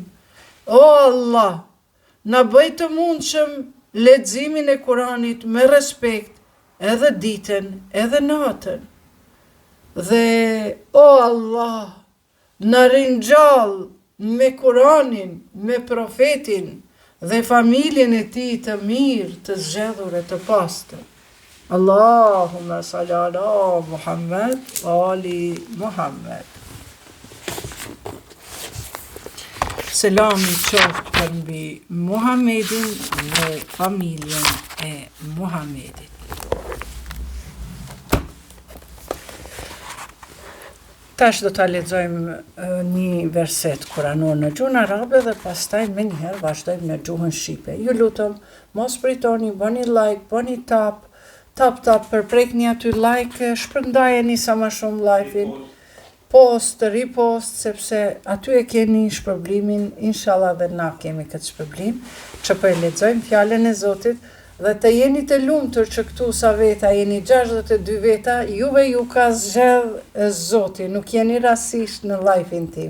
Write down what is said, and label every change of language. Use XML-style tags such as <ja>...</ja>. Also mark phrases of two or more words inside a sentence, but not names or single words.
<sq>O Allah, na bëj të mundshëm leximin e Kur'anit me respekt edhe ditën edhe natën. Dhe, o Allah, na ringjall me Kur'anin, me profetin dhe familjen e tij të mirë, të zgjedhur e të pastër.</sq> <ar>اللهم صل على محمد وآل محمد.</ar> <sq>Selami qoftë për mbi Muhamedin dhe familjen e Muhamedit. Tash do ta lexojmë një verset kuranor në gjuhën arabe dhe pastaj më njëherë vazhdojmë në gjuhën shqipe. Ju lutem, mos pritoni, bëni like, bëni tap, përprekni aty like, shpërndajeni sa më shumë</sq> <en>live-in, post, repost,</en> <sq>sepse aty e keni shpërblimin, inshallah dhe na kemi këtë shpërblim, që po e lexojmë fjalën e Zotit. Dhe të jeni të lumtur që këtu sa veta jeni 62 veta, juve ju ka zgjedh Zoti, nuk jeni rasisht në live-in tim.</sq>